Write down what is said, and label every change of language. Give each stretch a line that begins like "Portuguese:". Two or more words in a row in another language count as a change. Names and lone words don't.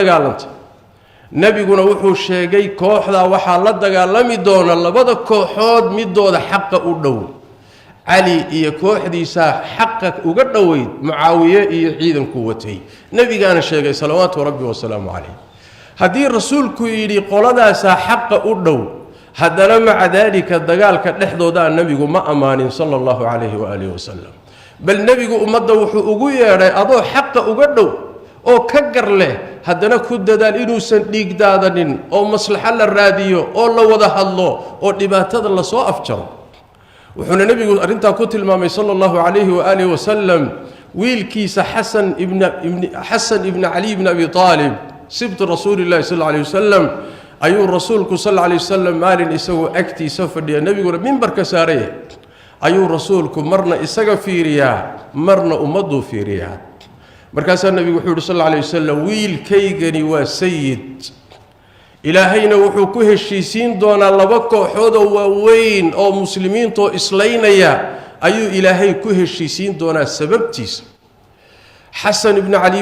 Somali: dagaalantay nabiguna wuxuu sheegay kooxda waxa la dagaalami doona labada kooxood midooda xaq u dhow Ali iyo kooxdiisa xaq uga dhaweyd Muawiya iyo ciidanku watay nabigaana sheegay
Arabic: صلوات ربي وسلامه عليه
Somali: hadii rasuulku yiri qoladaasa xaq u dhow hadana ma dalika dagaalka dhexdooda nabigu ma amaanin
Arabic: صلى الله عليه وعلى آله وسلم
Somali: bal nabigu ummadda wuxuu ugu yeeray adoo xaq uga dhow oo ka gar leh haddana ku dadaal inuusan dhiig daadanin oo maslaxa la raadiyo oo la wada hadlo oo dhibaatada la soo afjaro wuxuuna nabigu arinta ku tilmaamay
Arabic: صلى الله عليه وعلى آله وسلم
Somali: wiilkiisa Hasan ibn Ali ibn Abi Talib
Arabic: سبط رسول الله صلى الله عليه وسلم
Somali: ayuu rasuulku
Arabic: صلى الله عليه
Somali: wasallam maalin isagoo agtiisa fadhiya nabiguna minbarka saaray ayuu rasuulku marna isaga fiiriyaa marna ummadu fiiriyaa markaas nabigu wuxuu
Arabic: صلى الله عليه وسلم
Somali: wiilkaygani waa sayid ilaahayna wuxuu ku heshiisiin doonaa laba kooxood oo waaweyn oo muslimiinta islaynaya ayuu ilaahay ku heshiisiin doonaa sababtiisa Hasan ibn Ali